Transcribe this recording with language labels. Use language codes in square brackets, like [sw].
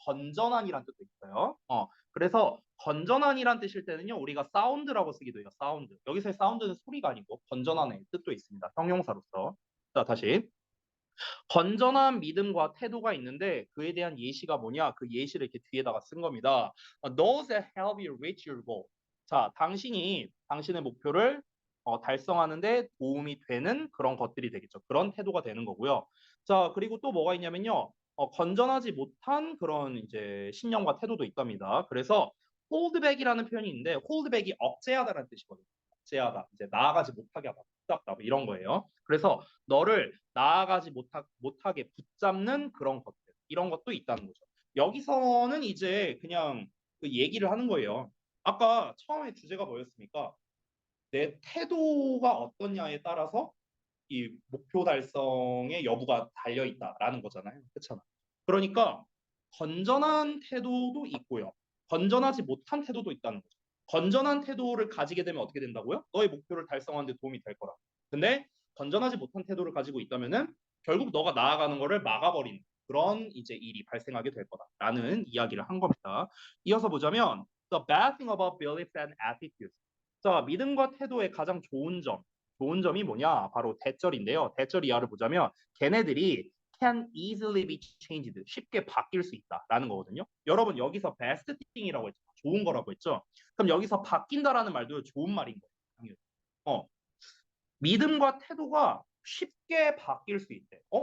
[ko] 건전한이란 뜻도 있어요. 그래서 건전한이란 뜻일 때는요. 우리가 sound라고 쓰기도 해요. sound. 여기서의 sound는 소리가 아니고 건전한의 뜻도 있습니다. 형용사로서. 자, 다시. 건전한 믿음과 태도가 있는데 그에 대한 예시가 뭐냐? 그 예시를 이렇게 뒤에다가 쓴 겁니다. [en] Those that help you reach your goal. [ko] 자, 당신이 당신의 목표를 달성하는데 도움이 되는 그런 것들이 되겠죠. 그런 태도가 되는 거고요. 자, 그리고 또 뭐가 있냐면요. 건전하지 못한 그런 이제 신념과 태도도 있답니다. 그래서 holdback이라는 표현이 있는데 holdback이 억제하다라는 뜻이거든요. 억제하다, 이제 나아가지 못하게 하다, 붙잡다, 뭐 이런 거예요. 그래서 너를 나아가지 못하게 붙잡는 그런 것들, 이런 것도 있다는 거죠. 여기서는 이제 그냥 그 얘기를 하는 거예요. 아까 처음에 주제가 뭐였습니까? 내 태도가 어떠냐에 따라서 이 목표 달성의 여부가 달려 있다라는 거잖아요. 그렇잖아. 그러니까 건전한 태도도 있고요. 건전하지 못한 태도도 있다는 거죠. 건전한 태도를 가지게 되면 어떻게 된다고요? 너의 목표를 달성하는 데 도움이 될 거라. 근데 건전하지 못한 태도를 가지고 있다면은 결국 너가 나아가는 거를 막아버리는 그런 이제 일이 발생하게 될 거다라는 이야기를 한 겁니다. 이어서 보자면 [en] The bad thing about beliefs and attitudes. [ko] 자, 믿음과 태도의 가장 좋은 점이 뭐냐? 바로 대절인데요. 대절 이하를 보자면 걔네들이 [en] can easily be changed. [ko] 쉽게 바뀔 수 있다라는 거거든요. 여러분 여기서 [en] best thing [ko] 이라고 했죠. 좋은 거라고 했죠. 그럼 여기서 바뀐다라는 말도 좋은 말인 거예요. 당연히. 어, 믿음과 태도가 쉽게 바뀔 수 있대.